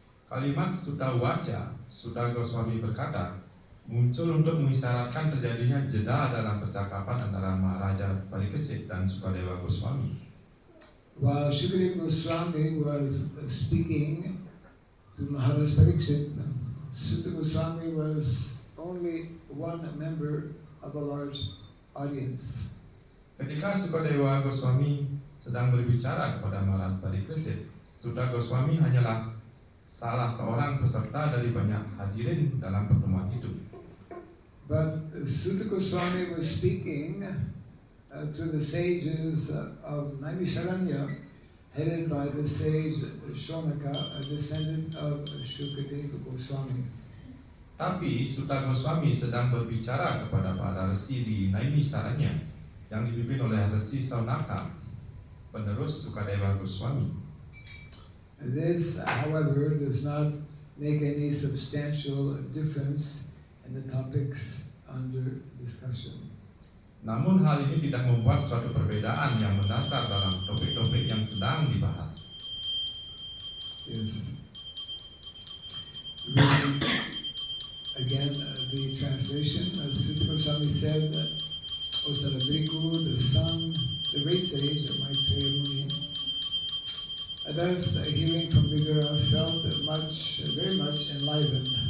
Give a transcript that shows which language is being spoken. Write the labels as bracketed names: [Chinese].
[Indonesian] Kalimat Sutta Uvaca, Sutta Goswami berkata, muncul untuk mengisyaratkan terjadinya jeda dalam percakapan antara Maharaja Pariksit dan Shukadeva Goswami. [English] While Shukadeva Goswami was speaking to Maharaj Pariksit, Sutta Goswami was only one member of a large audience. [Indonesian] Ketika Shukadeva Goswami sedang berbicara kepada Maharaj Pariksit, Sutta Goswami hanyalah salah seorang peserta dari banyak hadirin dalam pertemuan itu. [English] But Sutta Goswami was speaking to the sages of Naimisharanya, headed by the sage Shonaka, a descendant of Shukadeva Goswami. [Indonesian] Tapi Sutta Goswami sedang berbicara kepada para resi di Naimisaranya yang dipimpin oleh Resi Saunaka, penerus Shukadeva Goswami. [English] This, however, does not make any substantial difference in the topics under discussion. [Indonesian] Namun hal ini tidak membuat suatu perbedaan yang mendasar dalam topik-topik yang sedang dibahas. [English] Yes. Reading again the translation, as Sutta Goswami said, O son of Bhrigu, the great sage of Maitreya Muni, Thus, hearing from Vidura, felt very much enlivened.